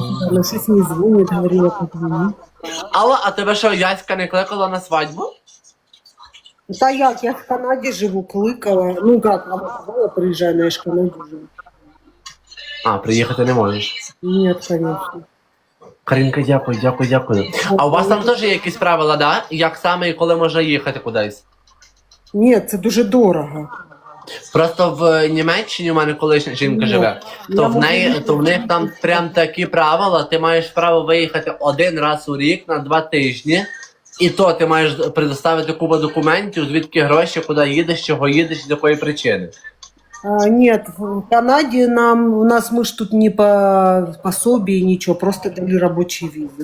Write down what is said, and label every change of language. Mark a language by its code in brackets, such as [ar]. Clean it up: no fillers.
[ru] Она сейчас не звонит, говорила, позвони. [uk] Алла, а тебе що, Яська не кликала на свадьбу? Та як, я в Канаді живу, кликала. [ru] Ну как, мама сказала, приезжай, но я ж [uk] в Канаді живу. А, приїхати не можеш. [ru] Нет, конечно. [uk] Карінка, дякую. А у вас там теж є якісь правила, да? Як саме і коли можна їхати кудись? Нет, це дуже дорого. Просто в Німеччині у мене колишня жінка живе, то в них там прям такі правила, ти маєш право виїхати 1 раз у рік на 2 тижні, і то ти маєш предоставити купу документів, звідки гроші, куди їдеш, чого їдеш, з якої причини. [ru] Нет, в Канаде у нас мы ж тут не по пособию, ничего, просто дали рабочие визы.